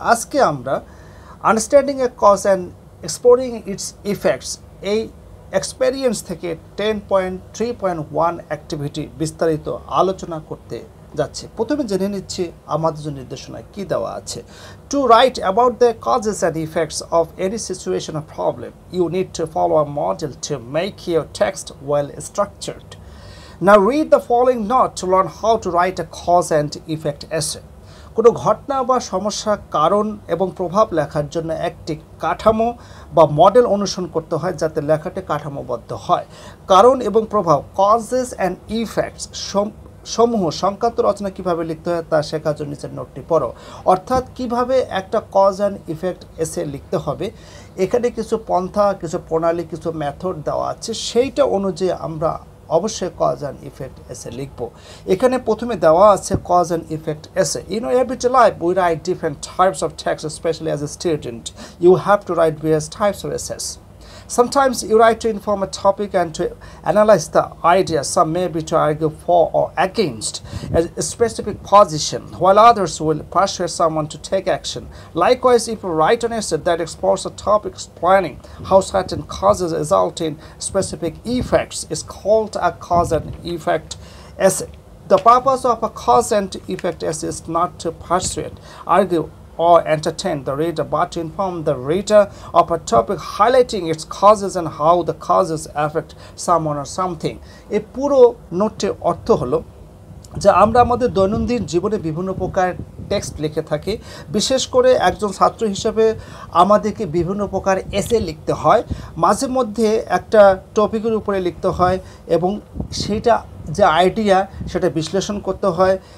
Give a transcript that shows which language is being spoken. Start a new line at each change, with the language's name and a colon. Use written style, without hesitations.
Bangla: আজকে আমরা
English: understanding a cause and exploring its effects
Bangla: এই এক্সপেরিয়েন্স থেকে 10.3.1 অ্যাক্টিভিটি বিস্তারিত আলোচনা করতে যাচ্ছে। প্রথমে জেনে নিচ্ছি আমাদের জন্য নির্দেশনায় কী দেওয়া আছে।
English: To write about the causes and effects of any situation of problem you need to follow a model to make your text well structured. Now read the following note to learn how to write a cause and effect essay.
Bangla: কোনো ঘটনা বা সমস্যা কারণ এবং প্রভাব লেখার জন্য একটি কাঠামো বা মডেল অনুসরণ করতে হয় যাতে লেখাটি কাঠামোবদ্ধ হয়। কারণ এবং প্রভাব কজেস অ্যান্ড ইফেক্টস সমূহ সংক্রান্ত রচনা কীভাবে লিখতে হয় তা শেখার জন্য নিচের নোটটি পড়ো। অর্থাৎ কিভাবে একটা কজ অ্যান্ড ইফেক্ট এসে লিখতে হবে, এখানে কিছু পন্থা, কিছু প্রণালী, কিছু মেথড দেওয়া আছে, সেইটা অনুযায়ী আমরা অবশ্যই কজ অ্যান্ড ইফেক্ট এসে লিখব। এখানে প্রথমে দেওয়া আছে
English: Cause and effect essay. In everyday life we write different types of text, specially as a student you have to write various types of essays. Sometimes you write to inform a topic and to analyze the idea. Some may be to argue for or against a specific position, while others will persuade someone to take action. Likewise, if you write an essay that explores a topic explaining how certain causes result in specific effects, is called a cause and effect essay. The purpose of a cause and effect essay is not to persuade, argue, or entertain the reader, but to inform the reader of a topic, highlighting its causes and how the causes affect someone or something.
Bangla: এই পুরো নোটের অর্থ হলো যে আমরা আমাদের দৈনন্দিন জীবনে বিভিন্ন প্রকার টেক্সট লিখে থাকি। বিশেষ করে একজন ছাত্র হিসেবে আমাদেরকে বিভিন্ন প্রকার এসে লিখতে হয়, মাঝে মধ্যে একটা টপিকের উপরে লিখতে হয় এবং সেটা যে আইডিয়া সেটা বিশ্লেষণ করতে হয়।